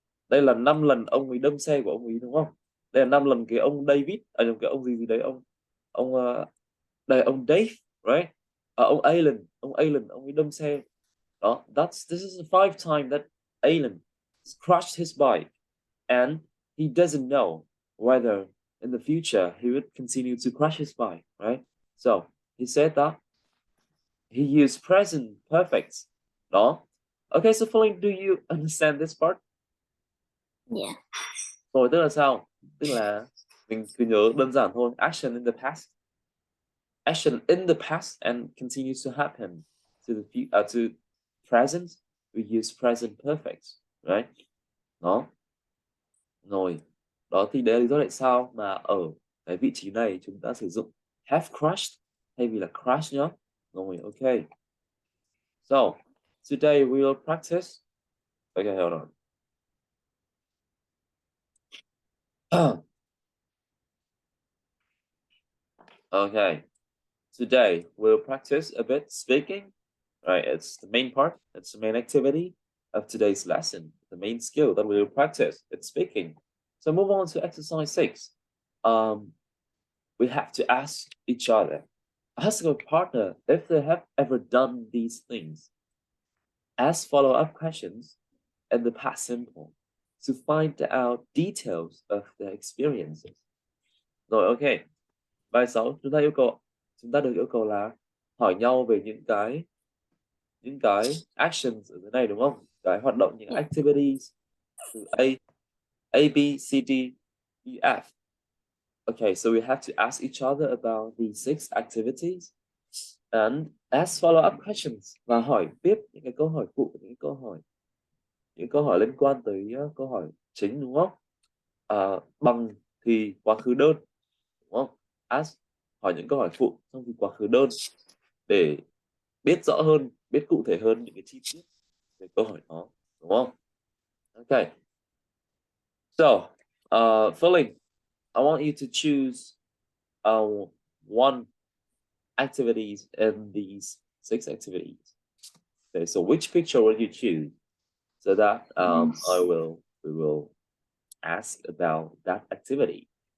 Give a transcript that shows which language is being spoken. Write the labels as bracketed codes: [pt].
[vi] Đây là 5 lần ông ấy đâm xe của ông ấy đúng không? Đây là 5 lần cái ông David, cái ông gì gì đấy, ông đây ông Dave, right? Ông Alan ông ấy đâm xe. [en] Đó, this is the 5th time that Alan crashed his bike and he doesn't know whether in the future he would continue to crash his bike, right? So he said that he used present perfect. Đó. Okay, so Pauline, do you understand this part? Yeah. [vi] Rồi tức là sao? Tức là mình cứ nhớ đơn giản thôi. [en] Action in the past. Action in the past and continues to happen to to present. We use present perfect, right? [vi] Đó. Rồi. Đó thì đấy là lý do tại sao mà ở cái vị trí này chúng ta sử dụng have crashed thay vì là crash nhá. Rồi, okay. [en] So, today we will practice. Okay, hold on. Okay. Today we'll practice a bit speaking. Right, it's the main part, it's the main activity of today's lesson. The main skill that we'll practice, it's speaking. So move on to exercise 6. We have to ask each other. Ask your partner if they have ever done these things. Ask follow-up questions in the past simple to find out details of their experiences. [vi] Rồi, ok. Bài 6, chúng ta được yêu cầu là hỏi nhau về những cái actions ở dưới này đúng không? Cái hoạt động, những [en] Yeah. [vi] activities từ A, B, C, D, E, F. [en] Okay, so we have to ask each other about these 6 activities and ask follow-up questions [vi] và hỏi tiếp những cái câu hỏi phụ, những câu hỏi liên quan tới câu hỏi chính đúng không? Bằng thì quá khứ đơn đúng không? Ask, hỏi những câu hỏi phụ trong thì quá khứ đơn để biết rõ hơn, biết cụ thể hơn những cái chi tiết về câu hỏi đó đúng không? [en] Okay. So, Phương, I want you to choose one activities in these 6 activities. Okay, so which picture will you choose? So that we will ask about that activity.